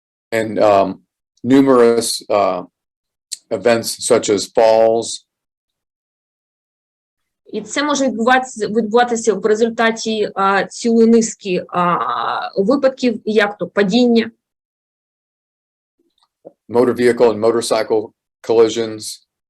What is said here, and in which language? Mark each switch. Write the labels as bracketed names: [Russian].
[English] And numerous events such as falls, [Ukrainian] І це може відбуватися в результаті цілої низки випадків, як то падіння, [English] motor vehicle and motorcycle collisions,